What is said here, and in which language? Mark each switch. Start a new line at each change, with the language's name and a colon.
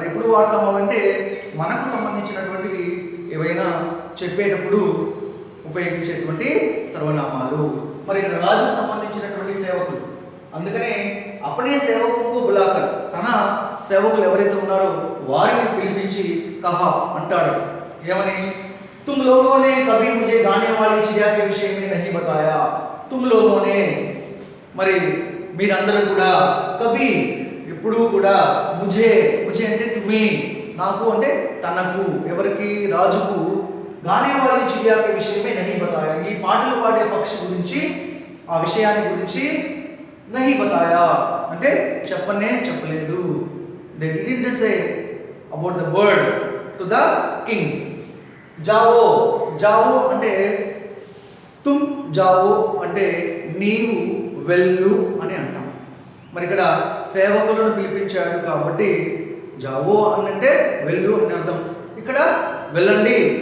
Telugu: మరి ఎప్పుడు వాడతాము అంటే మనకు సంబంధించినటువంటివి ఏవైనా చెప్పేటప్పుడు ఉపయోగించేటువంటి సర్వనామాలు. మరి ఇక్కడ రాజుకు సంబంధించినటువంటి సేవకులు, అందుకనే అపనే సేవకులకు బులాకర్, తన సేవకులు ఎవరైతే ఉన్నారో వారిని పిలిపించి కహా అంటాడు. ఏమని?
Hindi: తుమ్ లోగోనే కభీ ముझे గానే వాली चिड़िया के विषय में नहीं बताया. తుమ్ లోగోనే,
Telugu: మరి మీరందరూ కూడా, కభీ ఎప్పుడూ కూడా, ముझे ముझे అంటే టు మీ, నాకు అంటే తనకు, ఎవరికి? రాజుకు,
Hindi: గానే వాली चिड़िया के विषय में नहीं बताया,
Telugu: ఈ పాటలు పాడే పక్షి గురించి, ఆ విషయాన్ని గురించి नहीं बताया అంటే చెప్పలేదు.
English: they didn't say about the bird to the king.
Telugu: జావో, జావో అంటే
Hindi: తుమ్ జావో
Telugu: అంటే నీవు వెళ్ళు అని అంటాం. మరి ఇక్కడ సేవకులను పిలిపించాడు కాబట్టి జావో అని అంటే వెళ్ళు అని అర్థం. ఇక్కడ వెళ్ళండి.